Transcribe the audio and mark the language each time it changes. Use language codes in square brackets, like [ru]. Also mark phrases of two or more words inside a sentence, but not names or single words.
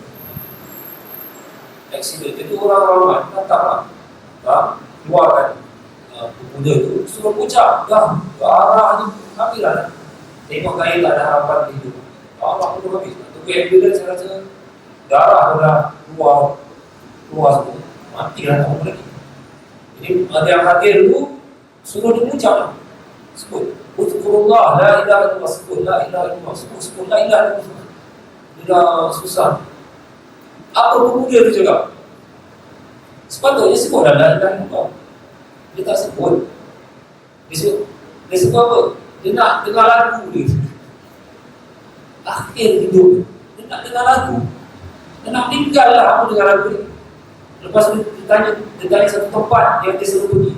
[ms] Itu orang ramai datang keluarkan pemuda itu suruh pucat dah arah ni habis lah. Tengok gaya tak ada harapan di hidup. Allah tu habis. Tunggu ambulans saya rasa darah dah keluar semua. Matilah tak apa lagi. Jadi ada yang hadir tu suruh dia pucat. Sebut [ar] اذكر الله لا إله إلا الله, [ms] sebut [ar] لا إله إلا الله, [ms] sebut [ar] لا إله إلا الله. [ms] Dia dah susah. Apa pemuda tu cakap? Sepatutnya sebut [ar] لا إله إلا الله. [ms] Dia tak sebut. Dia sebut apa? Dia nak dengar lagu dia. Akhir hidup dia nak dengar lagu. Dia nak meninggal lah apa dengar lagu ni. Lepas tu dia tanya satu tempat yang dia suruh pergi.